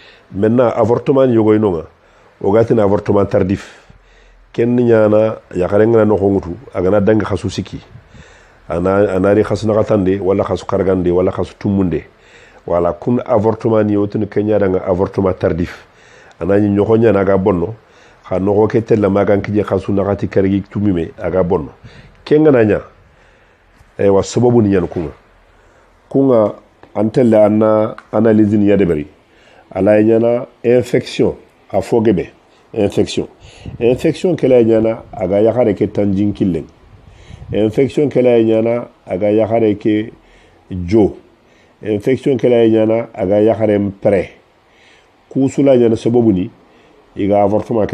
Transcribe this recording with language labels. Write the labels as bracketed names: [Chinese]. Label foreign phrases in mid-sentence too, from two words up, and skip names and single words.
[French] maintenant avortement [Soninke] yogoy nonga o gatina [French] avortement tardif [Soninke] ken ñana yakare ngana no xongutu agana dang khasu siki anari khasu nakatande wala khasu kargande wala khasu tumunde wala kun avortement ni otun kenya danga [French] avortement tardif [Soninke] anani ñoko ñana ga bonno xa no ke tella magan kije khasu nakati kargi tumime aga bonno kenga nanya wa sababu ni ñan kunga antella anna analyse ni yadebari ala ñana infection a fogebe infection kala ñana aga yakare ke tanjin killen infection kala ñana aga yakare ke jo infection kala ñana aga yakare mpre kusula ñana sababu ni iga avortement